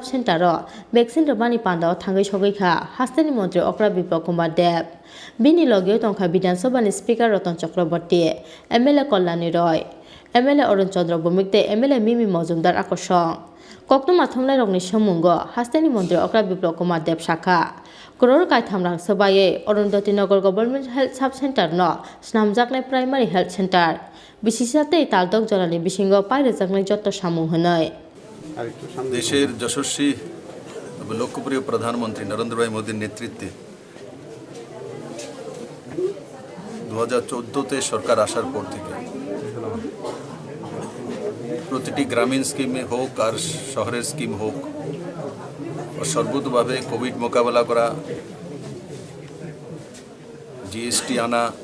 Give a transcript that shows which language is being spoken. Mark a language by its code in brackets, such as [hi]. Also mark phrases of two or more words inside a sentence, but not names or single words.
[trp] Center ro vaccine romani pandao thangai sogai kha hastani montri okra Bubakrok Dev bini logeo tongkha Bidhan Sabha ni Speaker Ratan Chakraborty MLA Kalyani Roy MLA Arun Chandra Bhumik te MLA Mimi Majumdar akosong Koktwma thumlai rokni samungo hastani montri okra Bubakrok Dev shakha Crore kaitham rang sabaye Arundhati Nagar Government Health Sub Center no snamjaknai Primary Health Center bisisatei taldok jorani bisingo pairejaknai joto samung honoi [bn] দেশের যশস্বী লোকপ্রিয় প্রধানমন্ত্রী নরেন্দ্র ভাই মোদীর নেতৃত্বে 2014-তে সরকার আসার পর থেকে প্রতিটি গ্রামীণ স্কিমে হোক আর শহরের স্কিম হোক সর্বতোভাবে কোভিড মোকাবেলা করা, জিএসটি আনা,